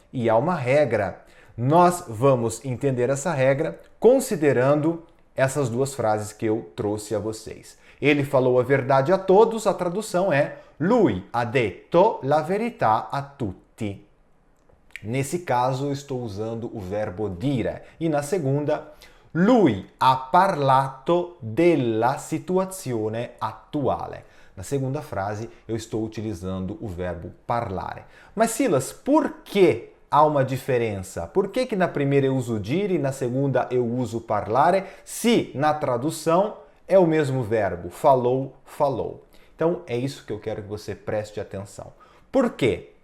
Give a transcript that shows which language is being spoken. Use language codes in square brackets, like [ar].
[pt] E há uma regra. Nós vamos entender essa regra considerando essas duas frases que eu trouxe a vocês. Ele falou a verdade a todos, a tradução é [it] lui ha detto la verità a tutti. [pt] Nesse caso, eu estou usando o verbo dire. E na segunda, [it] lui ha parlato della situazione attuale. [pt] Na segunda frase, eu estou utilizando o verbo parlare. Mas Silas, por que há uma diferença? Por que na primeira eu uso dire e na segunda eu uso parlare, se na tradução é o mesmo verbo, falou, falou? Então é isso que eu quero que você preste atenção. Por quê?